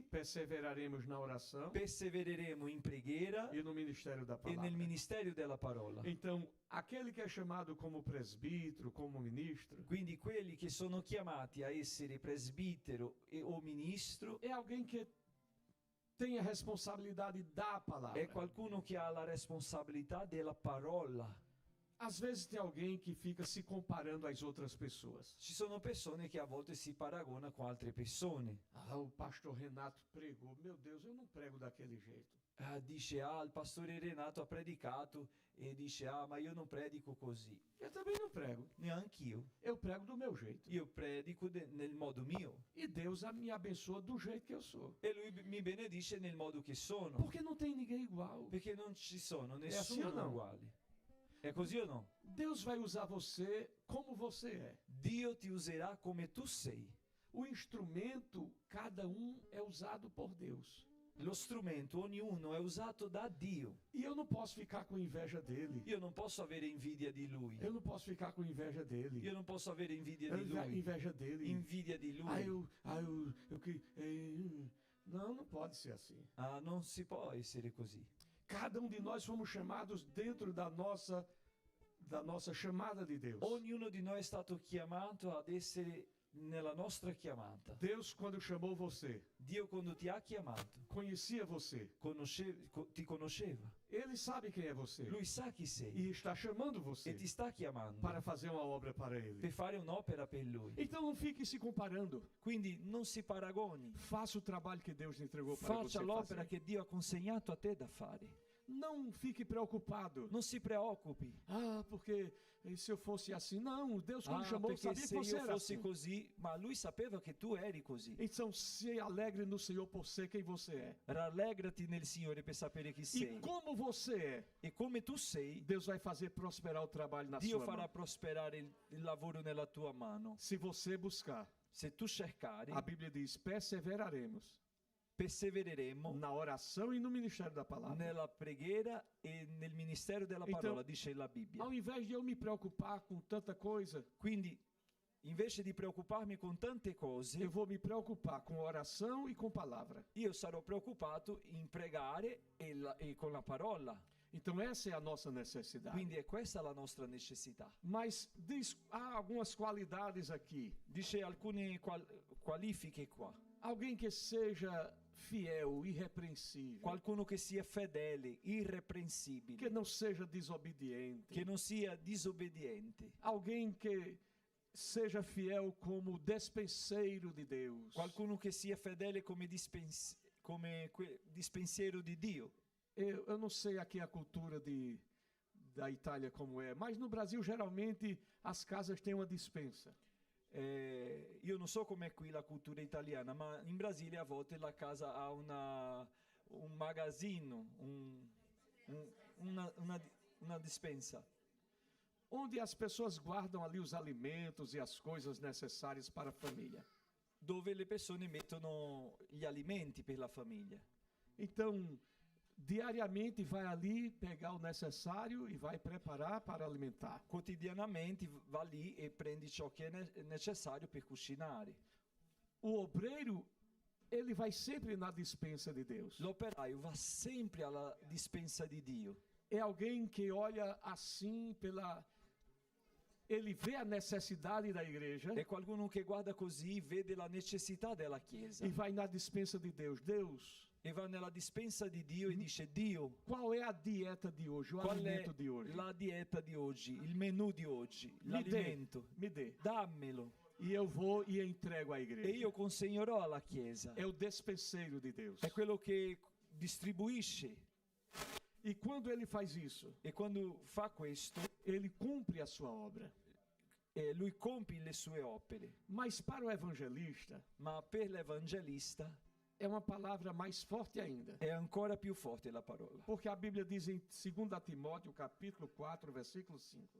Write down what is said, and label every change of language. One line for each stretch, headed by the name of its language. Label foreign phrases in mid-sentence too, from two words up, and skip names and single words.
Portuguese: perseveraremos na oração
Italian: persevereremo in preghiera
Portuguese: e no ministério da
Italian: e
Portuguese: palavra.
Italian: nel ministero della parola.
Portuguese: Então, aquele que é chamado como presbítero, como ministro,
Italian: Quindi quelli che sono chiamati a essere presbitero o ministro
Portuguese: é alguém que tem a responsabilidade da palavra.
Italian: è qualcuno che ha la responsabilità della parola.
Portuguese: Às vezes tem alguém que fica se comparando às outras pessoas.
Italian: Ci sono persone che a volte si paragona con altre persone.
Portuguese: Ah, o pastor Renato pregou. Meu Deus, eu não prego daquele jeito.
Italian: Dice, il pastore Renato ha predicato e dice, ma io non predico così.
Portuguese: Eu também não prego.
Italian: Neanch'io.
Portuguese: Eu prego do meu jeito.
Italian: Io predico nel modo mio.
Portuguese: E Deus me abençoa do jeito que eu sou.
Italian: E lui mi benedice nel modo che sono.
Portuguese: Porque não tem ninguém igual.
Italian: Perché non ci sono
Portuguese: assim
Italian: nessuno
Portuguese: ou não?
Italian: uguali. È così o no?
Portuguese: Deus vai usar você como você é.
Italian: Dio ti userà come tu sei.
Portuguese: O instrumento, cada um é usado por Deus.
Italian: Lo strumento, ognuno è usato da Dio.
Portuguese: E eu não posso ficar com inveja dele.
Italian: Io non posso avere invidia di lui.
Portuguese: Eu não posso ficar com inveja dele.
Italian: Io non posso avere invidia di lui.
Portuguese: Inveja dele.
Italian: Invidia di lui.
Portuguese: Não pode ser assim.
Italian: Non si può essere così.
Portuguese: Cada de nós fomos chamados dentro da nossa chamada de Deus.
Italian: Ognuno di noi è stato chiamato ad essere nella nostra chiamata.
Portuguese: Deus, quando chamou você,
Italian: Dio quando ti ha chiamato,
Portuguese: conhecia você.
Italian: ti conosceva.
Portuguese: Ele sabe quem é você.
Italian: Lui sa chi sei
Portuguese: E está chamando
Italian: e
Portuguese: você
Italian: ti sta chiamando
Portuguese: para fazer uma obra para ele.
Italian: per fare un'opera per lui.
Portuguese: Então não fique se comparando.
Italian: Quindi non si paragoni.
Portuguese: Faça o trabalho que Deus entregou para você
Italian: Faccia l'opera
Portuguese: fazer.
Italian: che Dio ha consegnato a te da fare.
Portuguese: Não fique preocupado.
Italian: Non si preoccupi.
Portuguese: Porque se eu fosse assim. Não, Deus quando chamou
Italian: Perché
Portuguese: sabia que
Italian: se
Portuguese: você
Italian: io
Portuguese: era
Italian: fossi
Portuguese: assim.
Italian: così, ma lui sapeva che tu eri così.
Portuguese: Então se alegre no Senhor por ser quem você é.
Italian: Rallegrati nel Signore per sapere chi
Portuguese: E
Italian: sei.
Portuguese: como você é,
Italian: E come tu sei,
Portuguese: Deus vai fazer prosperar o trabalho na
Italian: Dio
Portuguese: sua
Italian: farà
Portuguese: mão.
Italian: prosperare il lavoro nella tua mano.
Portuguese: Se você buscar,
Italian: Se tu cercari,
Portuguese: a Bíblia diz, perseveraremos
Italian: persevereremo
Portuguese: na oração e no ministério da palavra.
Italian: nella preghiera e nel ministero della
Portuguese: Então,
Italian: parola, dice la Bibbia.
Portuguese: Ao invés de eu me preocupar com tanta coisa,
Italian: Quindi, invece di preoccuparmi con tante cose,
Portuguese: eu vou me preocupar com oração e com palavra.
Italian: io sarò preoccupato in pregare e con la parola.
Portuguese: Então essa é a nossa necessidade.
Italian: Quindi è questa la nostra necessità.
Portuguese: Mas há algumas qualidades aqui.
Italian: Dice alcune qualifiche qua.
Portuguese: Alguém que seja fiel, irrepreensível,
Italian: Qualcuno che sia fedele,
Portuguese: que
Italian: irreprensibile,
Portuguese: não seja desobediente,
Italian: che non sia disobbediente.
Portuguese: alguém que seja fiel como despenseiro de Deus.
Italian: Qualcuno che sia fedele come dispensiero di Dio.
Portuguese: Eu não sei aqui a cultura da Itália como é, mas no Brasil geralmente as casas têm uma despensa.
Italian: Io non so com'è qui la cultura italiana, ma in Brasile a volte la casa ha un magazzino, una dispensa,
Portuguese: Onde as pessoas guardam ali os alimentos e as coisas necessárias para a família.
Italian: dove le persone mettono gli alimenti per la famiglia.
Portuguese: Então, diariamente vai ali pegar o necessário e vai preparar para alimentar.
Italian: Quotidianamente va lì e prendi ciò che è necessario per cucinare.
Portuguese: O obreiro, ele vai sempre na despensa de Deus.
Italian: L'operaio va sempre alla dispensa di Dio.
Portuguese: É alguém que olha assim ele vê a necessidade da igreja
Italian: È qualcuno che guarda così, vede la necessità della Chiesa
Portuguese: e vai na despensa de Deus. Deus,
Italian: e va nella dispensa di Dio e dice: Dio,
Portuguese: qual é a dieta de hoje, o
Italian: qual è
Portuguese: alimento de hoje?
Italian: la dieta di oggi, il menù di oggi,
Portuguese: Me dê,
Italian: l'alimento?
Portuguese: me dê.
Italian: Dammelo
Portuguese: E eu vou e entrego à
Italian: e
Portuguese: igreja.
Italian: io consegnerò alla Chiesa.
Portuguese: É o despenseiro de Deus.
Italian: È quello che distribuisce,
Portuguese: E quando ele faz isso,
Italian: e quando fa questo
Portuguese: ele cumpre a sua obra.
Italian: lui compie le sue opere.
Portuguese: Mas para o evangelista,
Italian: Ma per l'evangelista
Portuguese: é uma palavra mais forte ainda.
Italian: è ancora più forte la parola,
Portuguese: Porque a Bíblia diz em 2 Timóteo, capítulo 4, versículo 5.